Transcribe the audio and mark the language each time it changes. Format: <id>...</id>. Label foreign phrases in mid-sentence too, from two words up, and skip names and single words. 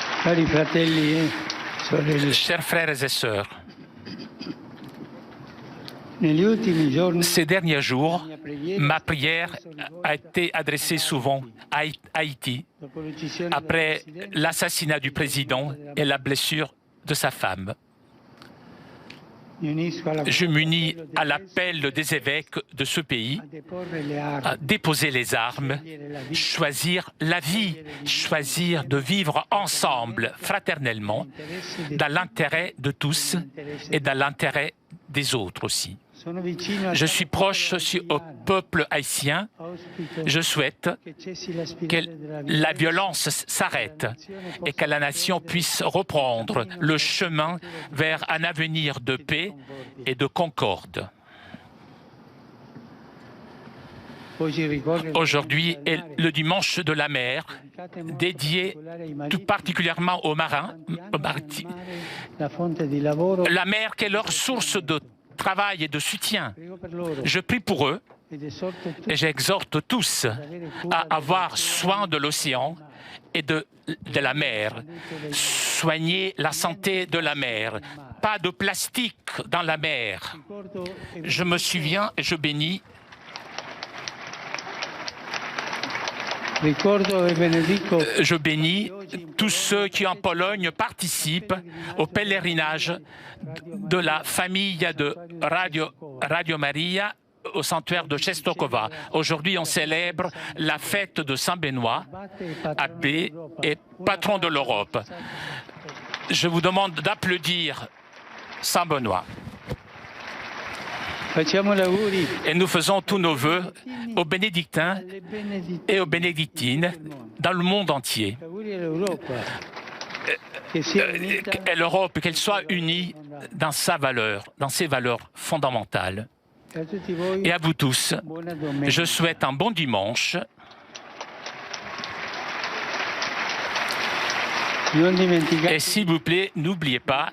<it>Cari fratelli e sorelle,</it> <fr>Chers frères et sœurs,</fr> <it>negli ultimi giorni</it> <fr>ces derniers jours, ma prière a été adressée souvent à Haïti</fr> <it>dopo l'uccisione</it> <fr>après</fr> <it>del presidente,</it> <fr>l'assassinat du président et la blessure de sa femme.</fr> <it>mi unisco alla</it> <fr>Je m'unis</fr> <it>appello</it> <fr>à</fr> <it>dei</it> <fr>l'appel des évêques de ce pays</fr> <it>a deporre le</it> <fr>à</fr> <it>armi,</it> <fr>déposer les armes, choisir la vie, choisir de vivre ensemble, fraternellement, dans l'intérêt de tous et dans l'intérêt des autres aussi.</fr> <it>Sono vicino al</it> <fr>Je suis proche aussi au peuple haïtien.</fr> <it>auspico</it> <fr>Je souhaite</fr> <it>che cessi la</it> <fr>que</fr> <it>spirale della</it> <fr>la</fr> <it>violenza,</it> <fr>violence s'arrête et que la nation puisse reprendre le chemin vers un avenir de paix et de concorde.</fr> <it>Oggi ricorre</it> <fr>Aujourd'hui est le dimanche de la mer, dédié tout particulièrement aux marins,</fr> <it>la fonte di lavoro.</it> <fr>la mer qui est leur source de travail et de soutien.</fr> <it>Prego per loro</it> <fr>Je prie pour eux</fr> <it>ed esorto tutti</it> <fr>et j'exhorte tous à avoir soin de l'océan et de la mer. Soigner la santé de la mer. Pas de plastique dans la mer. Je me souviens et je bénis.</fr> <it>Ricordo e benedico</it> <fr>Je bénis tous ceux qui en Pologne participent au pèlerinage de la famille de Radio Maria au sanctuaire de Czestochowa. Aujourd'hui, on célèbre la fête de Saint-Benoît, abbé et patron de l'Europe. Je vous demande d'applaudir Saint-Benoît.</fr> <it>Facciamo gli auguri</it> <fr>Et nous faisons tous nos vœux aux bénédictins</fr> <it>alle benedizioni</it> <fr>et aux bénédictines dans le monde entier.</fr> <it>auguri all'Europa che sia unita</it> <fr>Et l'Europe, qu'elle soit unie dans sa valeur, dans ses valeurs fondamentales.</fr> <it>e a tutti voi</it> <fr>Et à vous tous,</fr> <it>buona domenica.</it> <fr>je souhaite un bon dimanche.</fr> <it>Non dimenticate</it> <fr>Et s'il vous plaît, n'oubliez pas</fr>